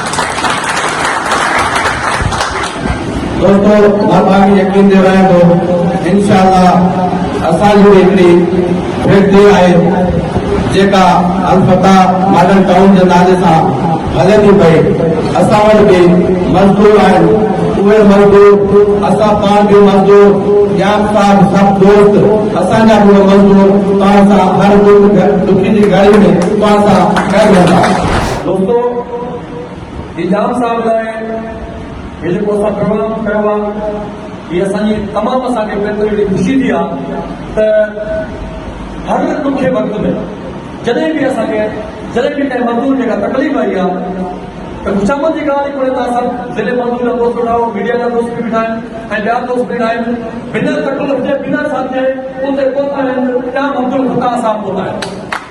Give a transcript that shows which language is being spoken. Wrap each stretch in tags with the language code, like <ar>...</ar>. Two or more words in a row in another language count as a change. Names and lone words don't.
<sd>دوستو باقی یقین دے رہے تو انشاءاللہ اساں جو ہکڑی فیکٹری ہے جیکا الفتح ماڈل ٹاؤن کے نالے سان ہلے تھی پئی، اساں وٹھ بھی مزدور آہن उहे मज़दूर असां पाण बि मज़दूर जाम साहब सभु दोस्त असांजा बि उहे मज़दूर तव्हां सां हर दुखी जी घड़ी में तव्हां सां गॾु हूंदा। दोस्तों जाम साहब लाइ हे जेको असां प्रोग्राम कयो आहे इहा असांजी तमामु असांखे एॾी ख़ुशी थी आहे त हर ॾुखे वक़्त में जॾहिं बि कंहिं मज़दूर खे का तकलीफ़ आई आहे त ख़ुशामद जी ॻाल्हि कोन्हे त असां ज़िले मज़दूर जा दोस्त वेठा आहियूं, मीडिया जा दोस्त बि वेठा आहिनि ऐं ॿिया दोस्त वेठा आहिनि, बिना तकलीफ़ जे बिना साथ जे उते पहुता आहिनि, जाम अब्दुल फताह साहब पहुता आहिनि।</sd>